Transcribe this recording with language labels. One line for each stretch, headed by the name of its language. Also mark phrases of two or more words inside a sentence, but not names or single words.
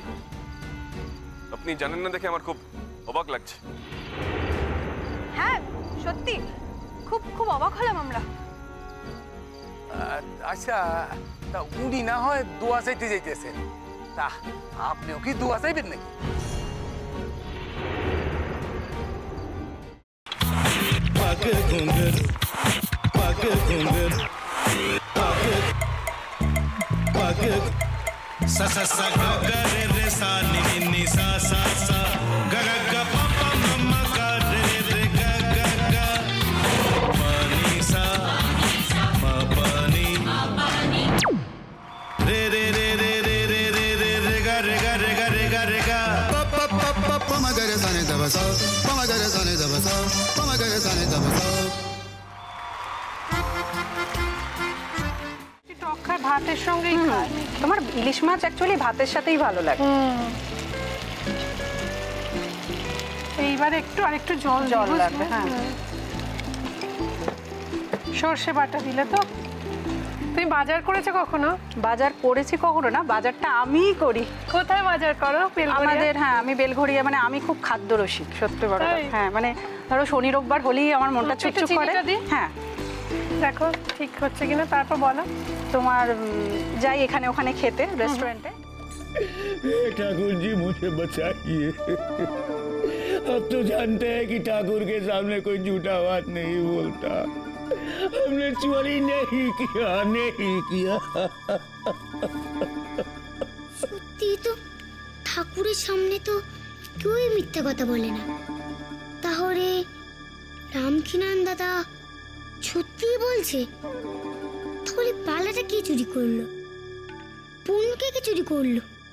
Bangla: আপনি জানেন না দেখে আমার খুব অবাক লাগছে। হ্যাঁ সত্যি খুব খুব অবাক হলাম আমরা। আচ্ছা তা উনি না হয় দোয়া চাইতে যাইতেছেন, তা আপনিও কি দোয়া চাইবেন নাকি? पग घुंघर पग घुंघर पग पग सा सा सा ग ग रे रे सा नि नि नि सा सा सा ग ग ग प प म म ग रे रे ग ग ग प नि सा म प नि रे रे रे रे रे रे रे रे रे ग रे ग रे ग रे ग रे ग प प प प प म ग रे सा नि द ब सा प म ग रे सा नि द ब सा प म ग रे सा नि द ब सा। ভাতের সঙ্গেই খায়। তোমার ইলিশ মাছ অ্যাকচুয়ালি ভাতের সাথেই ভালো লাগে। এইবার একটু আরেকটু জল জল লাগবে। হ্যাঁ সর্ষে বাটা দিলে তো। তুমি বাজার করেছো কখনো? বাজার করেছি কখনো না, বাজারটা আমিই করি। কোথায় বাজার করো? আমাদের হ্যাঁ আমি বেলঘড়িয়া, মানে আমি খুব খাদ্য রসিক সত্যি বড়। হ্যাঁ মানে ধরো শনি রোববার হলেই আমার মনটা চুপচুপ করে। হ্যাঁ দেখো ঠিক হচ্ছে কিনা, তারপর বলো। তোমার যাই এখানে ওখানে খেতে রেস্টুরেন্টে।
Hindi: ठाकुर जी मुझे बचाइए। अब तो जानते हैं कि ठाकुर के सामने कोई झूठा बात नहीं बोलता। हमने चोरी नहीं किया, नहीं किया।
Bangla: সত্যি তো ঠাকুরের সামনে তো কেউই মিথ্যা কথা বলে না। তাহলে রামকিনান দাদা সত্যিই বলছে? তাহলে পালাটা কে চুরি করলো? পুনকে কে চুরি করলো?